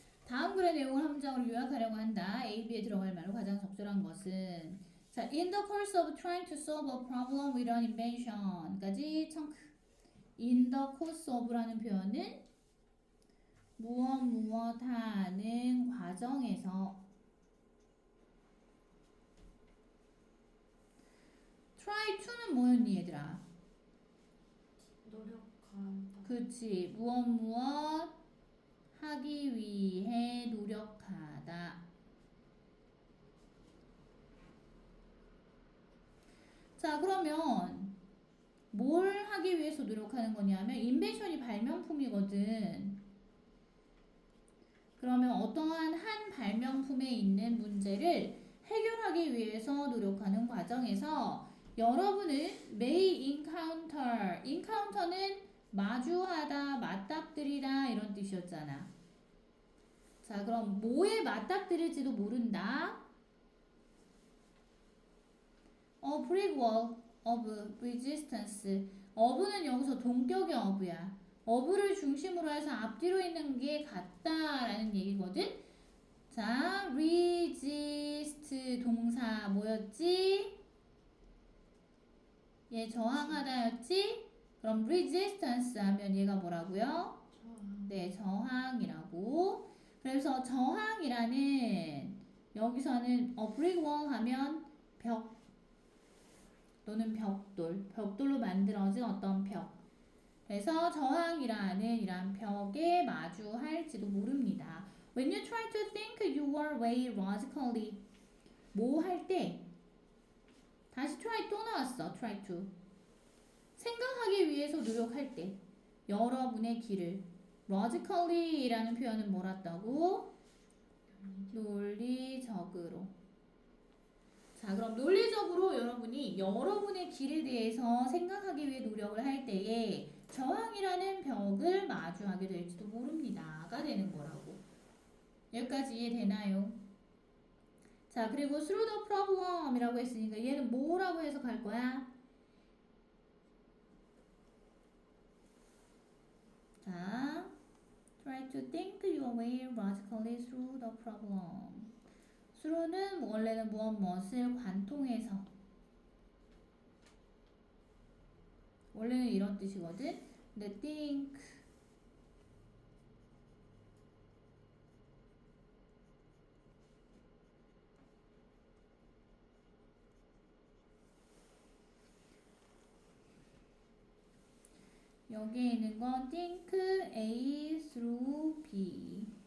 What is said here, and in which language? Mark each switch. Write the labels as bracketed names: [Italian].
[Korean] 다음 글의 내용을 한 문장으로 요약하려고 한다. A, B에 들어갈 말로 가장 적절한 것은 자, [English] in the course of trying to solve a problem with an invention까지 청크. in the course of [Korean] 라는 표현은 무엇 하는 과정에서 try to는 뭐였니 얘들아? 노력한다. 그치. 무엇 하기 위해 노력하다. 자, 그러면 뭘 하기 위해서 노력하는 거냐면 인벤션이 발명품이거든. 그러면 어떠한 한 발명품에 있는 문제를 해결하기 위해서 노력하는 과정에서 여러분은 [English] may encounter [Korean] 는 마주하다, 맞닥뜨리다 이런 뜻이었잖아. 자, 그럼 뭐에 맞닥뜨릴지도 모른다. [English] A brick wall of resistance. [Korean] of는 여기서 동격의 of야. of를 중심으로 해서 앞뒤로 있는 게 같다라는 얘기거든. 자, resist 동사 뭐였지? 얘 저항하다였지? 그럼 resistance 하면 얘가 뭐라고요? 저항. 네, 저항이라고. 그래서 저항이라는 여기서는 a brick wall 하면 벽 또는 벽돌로 만들어진 어떤 벽. 그래서 저항이라는 이란 벽에 마주할지도 모릅니다. [English] When you try to think your way logically, [Korean] 뭐 할 때 다시 [English] try 또 나왔어. [Korean] try to 생각하기 위해서 노력할 때 여러분의 길을 logically라는 표현은 뭐랬다고? 논리적으로. 자, 그럼 논리적으로 여러분이 여러분의 길에 대해서 생각하기 위해 노력을 할 때에 저항이라는 벽을 마주하게 될지도 모릅니다가 되는 거라고. 여기까지 이해되나요? 자, 그리고 [English] through the problem [Korean] 이라고 했으니까 얘는 뭐라고 해석할 거야? [English] 자, try to think your way logically through the problem. [Korean] through는 원래는 무엇을 관통해서 원래는 이런 뜻이거든. [English] 근데 think [Korean] 여기에 있는 건 [English] think A through B.